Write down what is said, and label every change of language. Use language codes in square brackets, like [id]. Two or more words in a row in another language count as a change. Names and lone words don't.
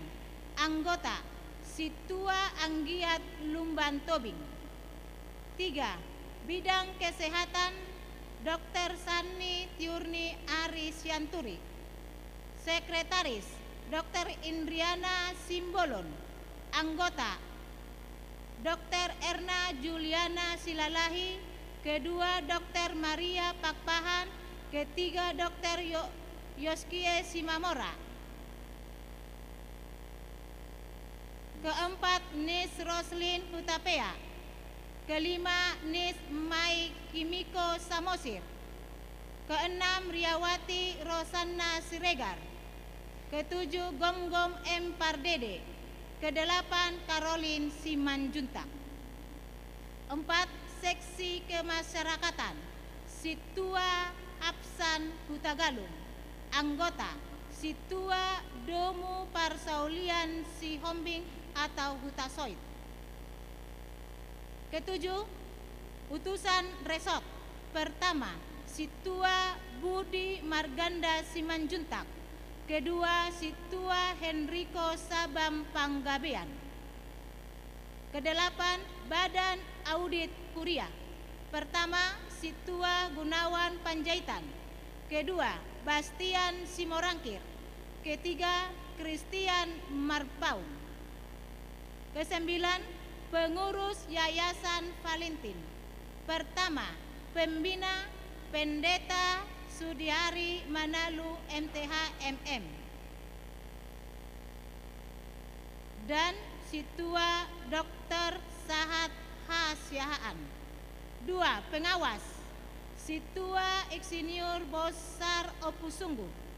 [id] Anggota Situa Anggiat Lumban Tobing. 3. Bidang Kesehatan, Dr. Sani Tiurni Ari Sianturi. Sekretaris Dr. Indriana Simbolon. Anggota Dr. Erna Juliana Silalahi. Kedua, Dr. Maria Pakpahan. Ketiga, Dr. Yoskie Simamora. Keempat, Nis Roslin Hutapea. Kelima, Nis Mai Kimiko Samosir. Keenam, Riawati Rosanna Siregar. Ketujuh, Gomgom M. Pardede. Kedelapan, Caroline Simanjuntak. 4. Seksi Kemasyarakatan, Situa Apsan Hutagalung. Anggota Situa Domu Parsaulian Sihombing atau Hutasoid. Ketujuh, Utusan Resort. Pertama, Situa Budi Marganda Simanjuntak. Kedua, Situa Henrico Sabam Panggabean. Kedelapan, Badan Audit Kuria. Pertama, Situa Gunawan Panjaitan. Kedua, Bastian Simorangkir. Ketiga, Christian Marpaun. Kesembilan, Pengurus Yayasan Valentin. Pertama, Pembina Pendeta Sudiari Manalu MTH MM. Dan Situa Dr. Sahat H. Siahaan. 2. Pengawas Situa Insinyur Bosar Opusunggu.